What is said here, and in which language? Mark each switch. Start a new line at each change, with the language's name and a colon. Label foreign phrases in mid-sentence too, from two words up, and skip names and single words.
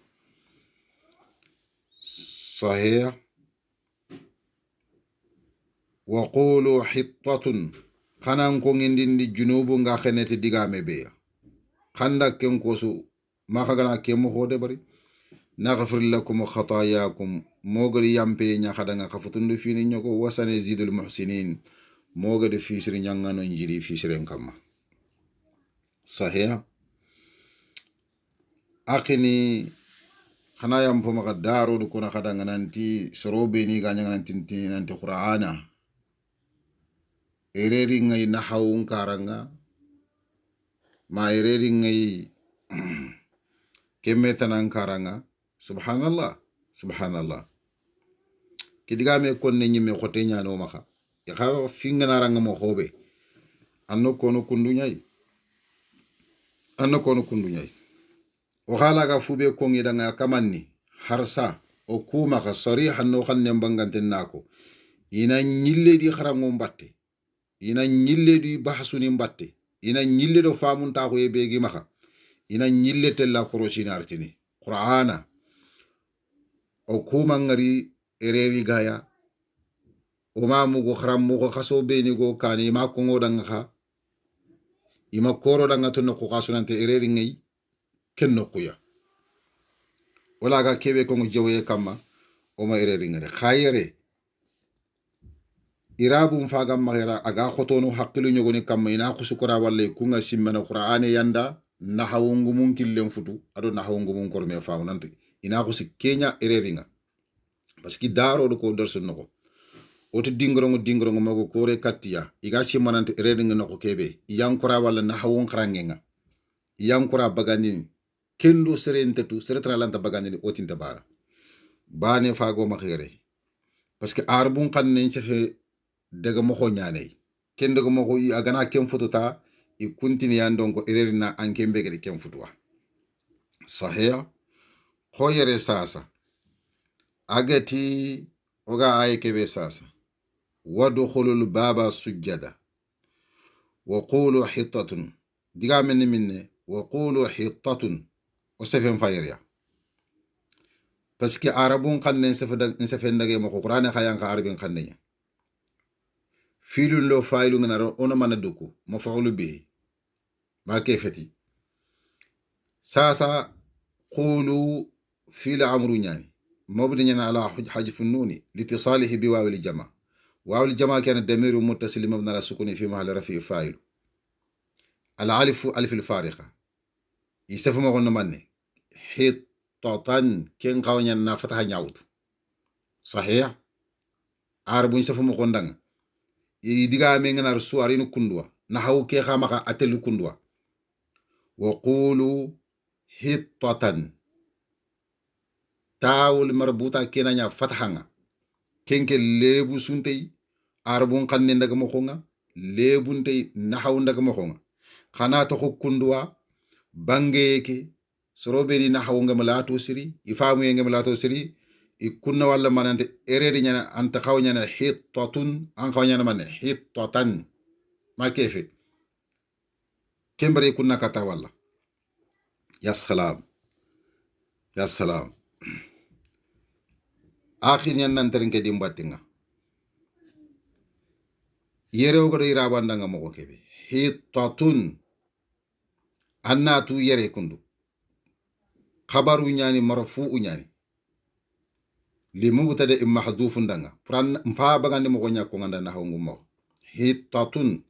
Soninke: sahih
Arabic: وقولوا حطة
Soninke: khanan ko ngindindi junubu nga khenete digame beya khanda ken kosu maka gana kemo hode bari
Arabic: نغفر لكم خطاياكم
Soninke: mogari yampe nya khadanga khafutundu fini nyoko wasane
Arabic: زيد المحسنين
Soninke: mogade fisiri nyangano njiri fisiren kama sahih akini khana yampo maka daro du kuna khadanga nanti sorobe ni ganya nanti qur'ana ereri ngai nahawun karanga ma ereri ngai kemetanan karanga subhanallah kidigame konne nyime khote nyano maka ya khawa fingana ranga mo khobe anno kono kundunyai o khala ga fube ko ngidanga kamanni harsa o kuma ka sarihan no khanne mbanganten nako ina nyille di kharango mbatte ina nyille di bahsuni mbatte ina nyille do famunta ko yebegi maka ina nyille tella korosina artini qur'ana o kuma ngari ereri gaya o ma mugo kharam mugo khaso beni go kani ma ko ngodanga kha ima koro danga to no ko kasunante ereri ngai kenno kuya wala ga kebe ko jewe kama o ma ereri ngare khayere irabum fagam magera aga khotono haqilu nyogoni kama ina khusukura walle kunga simmana qur'ane yanda nahawungu mun killen futu ado nahawungu mun korme fawnante ina khusi kenya ereringa parce que daro do ko dorso noko oto dingrongo mago kore kattiya iga simmanante ereringa noko kebe yankura walla nahawun kharangenga yankura bagandini kendo serentetu seretra lanta bagandini otinta bara bane fago magere
French: parce que
Soninke: arbun kanne sefe daga mo nyane ken daga mo agana ken fututa i kuntini yandon ko ererina anke mbegede ken futwa sahih khoyere sasa agati oga ay kebe sasa
Arabic: وادخلوا الباب سجدا وقولوا حطة
Soninke: diga minne
Arabic: وقولوا حطة
Soninke: o sefen fayriya
French: parce que
Soninke: arabun kanne sefe ndage mo qur'ane khayan ka arabin kanne filun lo failu ngana ono mana duku
Arabic: مفعول به
Soninke: ma kefeti sasa
Arabic: قولوا فعل أمر
Soninke: nyani mabni nyana
Arabic: على حذف النون لاتصاله بواو الجماعة واو الجماعة كان ضمير متصل مبني على السكون في محل رفع فاعل الألف ألف الفارقة
Soninke: yisafu ma gonno manne hitatan ken qawnya na fataha nyawtu sahih arabun yisafu ma gondanga diga me ngana suarinu kundwa na hawu ke khamaka atelu kundwa
Arabic: وقولوا حطة تاء مربوطة
Soninke: kenanya fathanga kenke lebu suntei arbun kanne ndaga mo khonga lebuntei na hawu ndaga mo khonga khana to kundwa bangeke sorobeni na hawu ngam lato siri ifamu ngam lato siri ikunna walla manante eredi nyana anta khawnyana hittatun an khawnyana man hittatan ma kefe kembere kunna kata walla
Arabic: يا سلام يا سلام
Soninke: akhin yan nan terenke dimbatinga yere ogodo irabandanga mogo kebe hitatun annatu yere kundu khabaru nyani marfu nyani
Arabic: لمبتدأ محذوف
Soninke: danga pran mfa bagande mogo nyako nganda na hongu mo hitatun